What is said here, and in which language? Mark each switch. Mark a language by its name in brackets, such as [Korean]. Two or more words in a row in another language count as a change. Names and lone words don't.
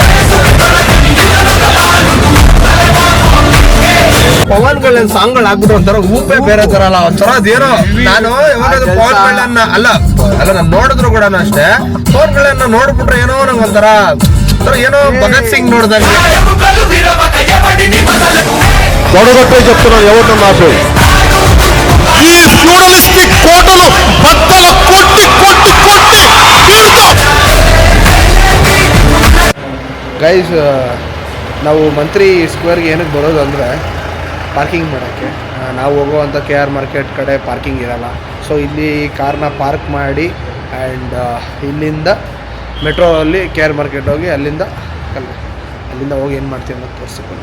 [Kannada] ಪವನ್ ಕಲ್ಯಾಣ್ ಸಾಂಗ್ಗಳು ಹಾಕ್ಬಿಟ್ಟು ಒಂಥರ ಊಪೆ ಬೇರೆ ತರ ಅಲ್ಲ ಒಂಥರ ಅದೇನೋ ನಾನು ಯಾವಾಗಾದ್ರೂ ಪವನ್ ಕಲ್ಯಾಣ್ ಅಲ್ಲ ನಾನು ನೋಡಿದ್ರು ಕೂಡ ಅಷ್ಟೇ ಪವನ್ ಕಲ್ಯಾಣ್ ನೋಡ್ಬಿಟ್ರೆ ಏನೋ ನಂಗೆ ಒಂಥರ ಏನೋ ಭಗತ್ ಸಿಂಗ್ ನೋಡ್ದಂಗೆ [Telugu] తొడగొట్టే చెప్తున్నాను ఎవరితో నాకు ఈ ఫ్యూడలిస్టిక్ కోటలు బద్దలు కొట్టి కొట్టి కొట్టి [Kannada] ಗೈಸ್ ನಾವು ಮಂತ್ರಿ ಸ್ಕ್ವೇರ್ಗೆ ಏನಕ್ಕೆ ಬರೋದು ಅಂದರೆ ಪಾರ್ಕಿಂಗ್ ಮಾಡೋಕ್ಕೆ ನಾವು ಹೋಗುವಂಥ KR ಮಾರ್ಕೆಟ್ ಕಡೆ ಪಾರ್ಕಿಂಗ್ ಇರಲ್ಲ ಸೊ ಇಲ್ಲಿ ಕಾರ್ನ ಪಾರ್ಕ್ ಮಾಡಿ ಆ್ಯಂಡ್ ಇಲ್ಲಿಂದ ಮೆಟ್ರೋ ಅಲ್ಲಿ KR ಮಾರ್ಕೆಟ್ ಹೋಗಿ ಅಲ್ಲಿಂದ ಹೋಗಿ ಏನು ಮಾಡ್ತೀವಿ ಅನ್ನೋದು ತೋರಿಸ್ಕೊಂಡು